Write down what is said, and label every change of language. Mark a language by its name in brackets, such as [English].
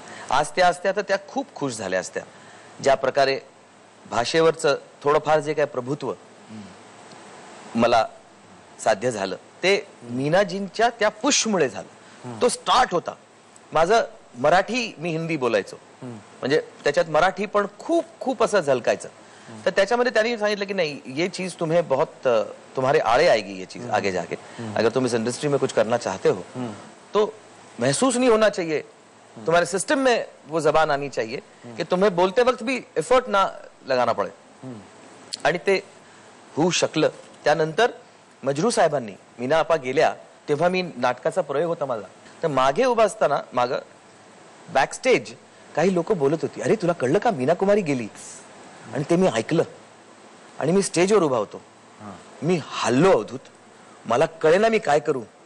[Marathi] आज त्या असत्या तर त्या खूप खुश झाल्या असत्या. ज्या प्रकारे भाषेवरचं थोडंफार जे काय प्रभुत्व मला साध्य झालं ते मीनाजींच्या त्या पुशमुळे झालं. तो स्टार्ट होता. माझं मराठी मी हिंदी बोलायचो, म्हणजे त्याच्यात मराठी पण खूप खूप असं झलकायचं. तर त्याच्यामध्ये त्यांनी सांगितलं की [Hindi] नहीं, ये चीज तुम्हें बहुत तुम्हारे आड़े आएगी, ये चीज आगे जाके. अगर तुम इस इंडस्ट्री में कुछ करना चाहते हो तो महसूस नहीं होना चाहिए, तुम्हारे सिस्टम में वो जबान आनी चाहिए कि तुम्हें बोलते वक्त भी एफर्ट ना लगाना पड़े. [Marathi] आणि ते होऊ शकलं. त्यानंतर मजरू साहेबांनी, मीना आपा गेल्या तेव्हा मी नाटकाचा प्रयोग होता माझा, तर मागे उभा असताना माग बॅक स्टेज काही लोक बोलत होती, अरे तुला कळलं का मीना कुमारी गेली? आणि ते मी ऐकलं आणि मी स्टेजवर उभा होतो. मी हल्लो अवधूत, मला कळेना मी काय करू.